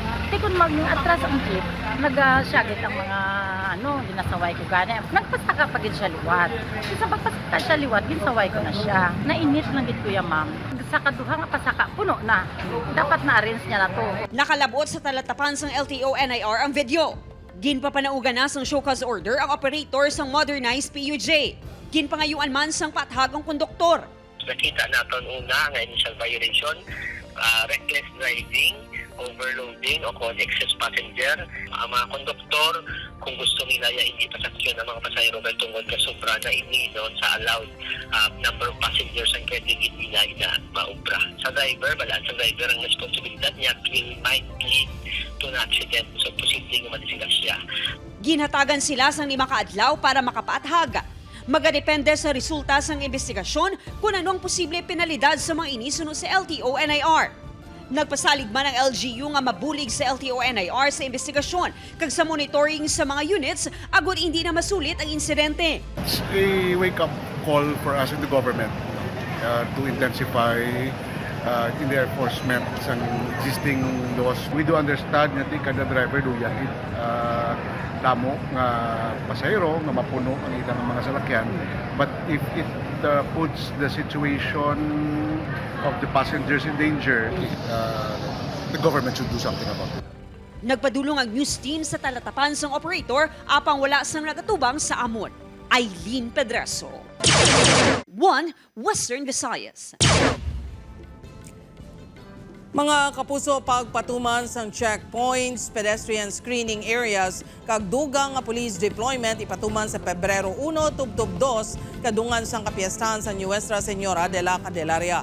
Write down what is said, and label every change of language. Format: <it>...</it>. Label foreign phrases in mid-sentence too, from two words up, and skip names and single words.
<hil>Di kung mag-atras ang jeep, nag-syagit ang mga ginasaway ko gani. Nagpasaka pagin siya liwat. Sa pagpasaka siya liwat, ginsaway ko na siya. Nainit lang gid kuya ma'am. Sa kaduha nga pasaka, puno na. Dapat na-arrange niya na to. Nakalabot sa talatapan sang LTO NIR ang video. Ginpapanaugan na sang show cause order ang operator sang modernized PUJ. Ginpangayuan man sang pathag ang konduktor. Nakita natin una nga</hil> <en>initial violation, reckless driving, overloading</en> <hil>o con</hil> <en>excess passenger.</en> <tl>Ang mga konduktor, kung gusto nila hindi pasakyan ang mga pasahero dahil tungkol ka sobra na ini sa</tl> <en>allowed number of passengers</en> <tl>ang pwede nila na maubra.</tl> <hil>Sa driver, balaan sa driver ang responsibilidad niya</hil> <en>might lead to an accident.</en> <hil>So, posibleng madisigasya. Ginhatagan sila sang lima kaadlaw para makapaathag. Magadepende sa resulta sang investigasyon kung anong posible penalidad sa mga inisunod sa LTO NIR. Nagpasalig man ang LGU nga mabulig sa LTO NIR sa investigasyon kag sa monitoring sa mga units agud hindi na masulit ang insidente.</hil> <en>It's a wake-up call for us in the government to intensify in the enforcement ng existing laws. We do understand</en> <hil>nga kada driver do yan damo nga pasahero nga mapuno ang ilang mga salakyan,</hil> <en>but if it puts the situation of the passengers in danger, the government should do something about it.</en> <hil>Nagpadulong ang news team sa talatapan sang operator apang wala sang nagatubang sa amon. Aileen Pedreso. 1 Western Visayas. Mga kapuso, pagpatuman sang checkpoints, pedestrian screening areas, kag dugang nga police deployment ipatuman sa Pebrero 1 tubtob 2 kadungan sang kapiyastahan sa Nuestra Señora de la Candelaria.</hil>